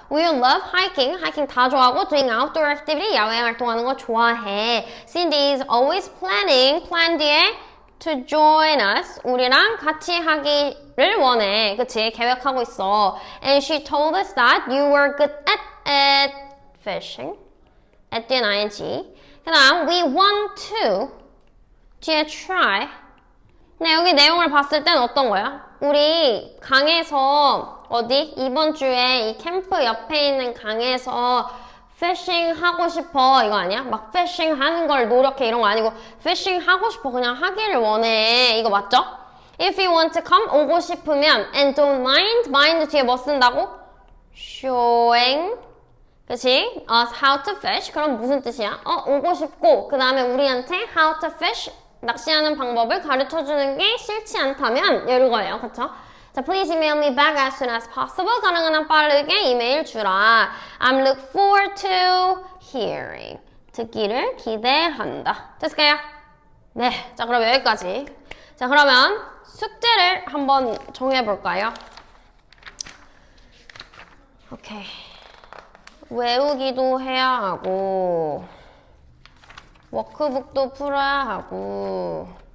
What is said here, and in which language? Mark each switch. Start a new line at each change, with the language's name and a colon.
English: We love hiking
Korean: 다 좋아하고
English: doing outdoor activity
Korean: 야외 활동하는 거 좋아해.
English: Cindy is always plan
Korean: 뒤에
English: to join us.
Korean: 우리랑 같이 하기를 원해. 그치? 계획하고 있어.
English: And she told us that you were good at fishing. at
Korean: 뒤엔
English: ing.
Korean: 그 다음,
English: we want to
Korean: 뒤에
English: try.
Korean: 근데 여기 내용을 봤을 땐 어떤 거야? 우리 강에서 어디? 이번 주에 이 캠프 옆에 있는 강에서 피싱 하고 싶어 이거 아니야? 막 피싱 하는 걸 노력해 이런 거 아니고 피싱 하고 싶어 그냥 하기를 원해 이거 맞죠?
English: If you want to come
Korean: 오고 싶으면
English: and don't mind
Korean: 뒤에 뭐 쓴다고?
English: showing
Korean: 그치?
English: us how to fish 그럼 무슨 뜻이야?
Korean: 오고 싶고 그 다음에 우리한테
English: how to fish
Korean: 낚시하는 방법을 가르쳐주는 게 싫지 않다면 이거예요 그쵸? 자,
English: please email me back as soon as possible.
Korean: 가능한 한 빠르게 이메일 주라.
English: I'm look forward to hearing.
Korean: 듣기를 기대한다. 됐을까요? 네. 자, 그럼 여기까지. 자, 그러면 숙제를 한번 정해볼까요? 오케이. 외우기도 해야 하고, 워크북도 풀어야 하고.